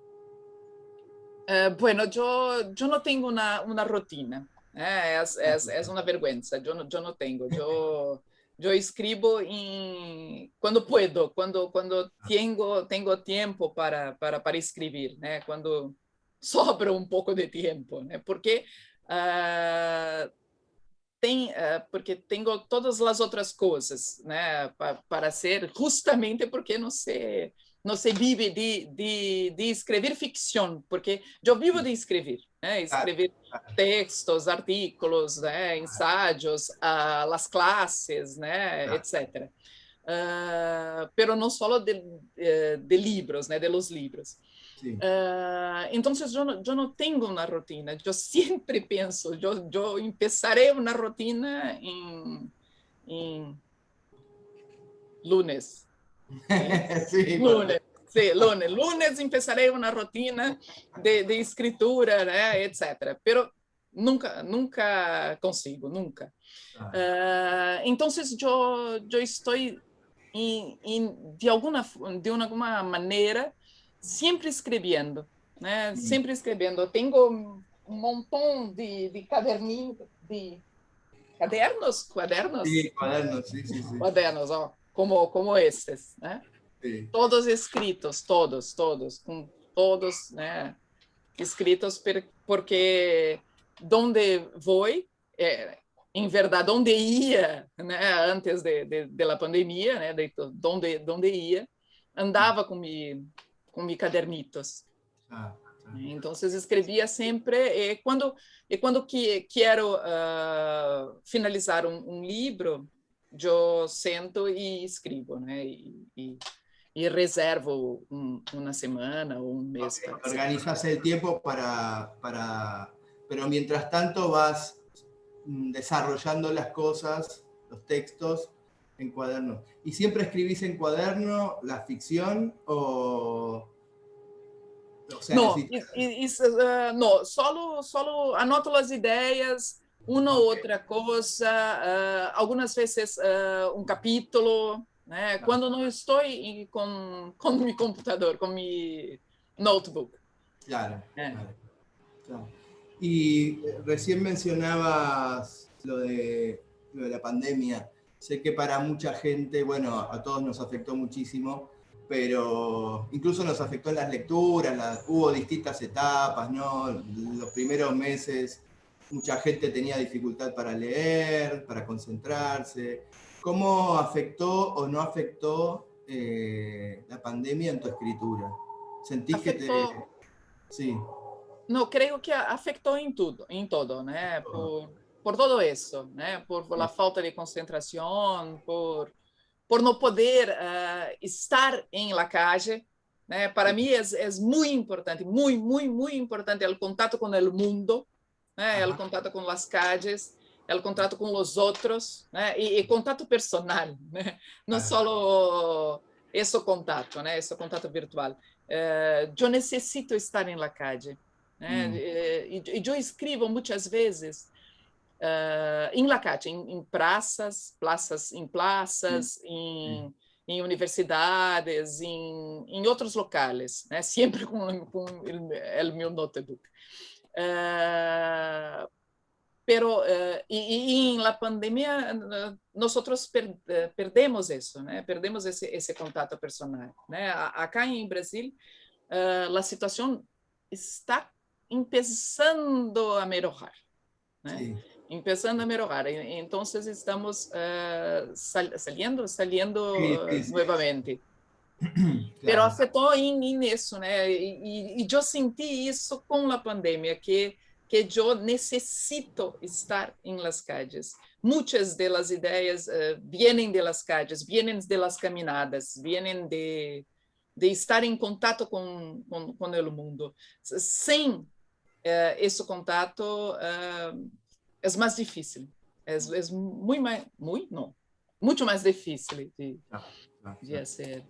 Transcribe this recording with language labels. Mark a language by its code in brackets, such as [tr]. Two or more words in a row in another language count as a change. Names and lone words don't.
[es] Bueno, yo no tengo una rutina. Es una vergüenza. Yo no tengo. Yo escribo cuando puedo, cuando tengo tiempo para escribir, né? Cuando sobra un poco de tiempo, [pt] né? Porque porque tenho todas as outras coisas, né, para ser, justamente porque não se vive de escrever ficção, porque eu vivo de escrever, né, escrever textos, artículos, né, ensaios, as classes, né, etc. Pero não só de livros, né, [es] de los [pt] livros. [es] Sí. Entonces yo no tengo una rutina, yo siempre pienso, yo empezaré una rutina en lunes. Sí, lunes. Sí, lunes empezaré una rutina de escritura, né, etc. Pero nunca consigo, nunca. Entonces yo estoy [pt] de alguma maneira sempre escrevendo, né? Sempre escrevendo. Tenho um montão de caderninhos, de cadernos? [es] Sí, cuadernos, sí. [pt] Cadernos, ó, como esses, né? [es] Sí. [pt] Todos escritos, com todos, né? Escritos porque donde vou, em verdade, onde ia, né, antes [es] de la pandemia, [pt] né, de donde ia, andava com mi cadernitos. Ah, ah. Então, escrevia sempre, quando quero finalizar livro, eu sento e escrevo, né? E reservo uma semana ou mês. [en] Okay. [es] Organizas el tiempo pero mientras tanto vas desarrollando las cosas, los textos en cuadernos. ¿Y siempre escribís en cuaderno la ficción o sea, [pt] Não, não, solo anoto as ideias, uma ou outra coisa, algumas vezes capítulo, né? Quando não estou com meu computador, com meu notebook. [es] Claro, claro. Y recién mencionabas lo de la pandemia. Sé que para mucha gente, bueno, a todos nos afectó muchísimo, pero incluso nos afectó en las lecturas, hubo distintas etapas, ¿no? Los primeros meses mucha gente tenía dificultad para leer, para concentrarse. ¿Cómo afectó o no afectó la pandemia en tu escritura? ¿Sentís afectó, que te...? Sí. [pt] Não, creio que afetou em todo, né? Por todo isso, né? Por a falta de concentração, por não poder estar em [es] la calle, [pt] né? Para mim é muito importante, muito importante o contato com o mundo, né? O contato com as calles, o contato com os outros, né? E contato personal, né? Não só esse contato, né? Esse contato virtual. Eu necessito estar em [es] la calle, [pt] né? E eu escrevo muitas vezes em [es] la calle, [pt] em praças, em universidades, em outros locais, né? Sempre com o meu notebook. [es] Pero en la pandemia nosotros perdemos eso, ¿no? Perdemos ese contacto personal, ¿no? Acá en Brasil la situación está empezando a mejorar, ¿no? Sí. Empezando a mejorar, entonces estamos saliendo nuevamente. [pt] Claro. Pero afectou em isso, né? E eu senti isso com a pandemia, que eu necessito estar em [es] las calles. [pt] Muitas das ideias vêm [es] de las calles, [pt] vêm [es] de las caminadas, [pt] vêm de estar em contato com o mundo. Sem esse contato é mais difícil. É muito mais difícil de fazer.